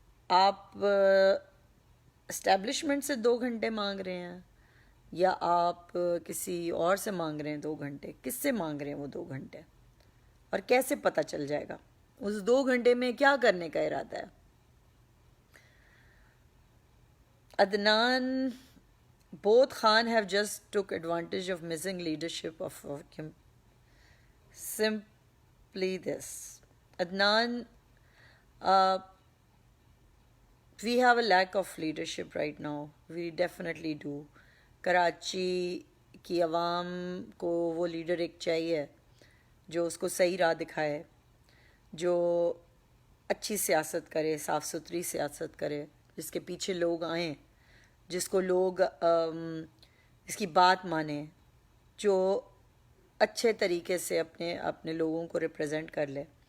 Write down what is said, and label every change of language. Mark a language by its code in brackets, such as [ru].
[ur] آپ اسٹیبلشمنٹ سے 2 گھنٹے مانگ رہے ہیں یا آپ کسی اور سے مانگ رہے ہیں 2 گھنٹے؟ کس سے مانگ رہے ہیں وہ 2 گھنٹے اور کیسے پتہ چل جائے گا؟ اس 2 گھنٹے میں کیا کرنے کا ارادہ ہے؟ [en] Adnan, both Khan have just took advantage of missing leadership of Kim. Simply this. Adnan, we have a lack of leadership right now. We definitely do. [ur] Karachi کی عوام کو وہ لیڈر ایک چاہیے جو اس کو صحیح راہ دکھائے، جو اچھی سیاست کرے، صاف ستھری سیاست کرے، جس کے پیچھے لوگ آئیں، جس کو لوگ اس کی بات مانیں، جو اچھے طریقے سے اپنے لوگوں کو ریپرزینٹ کر لے.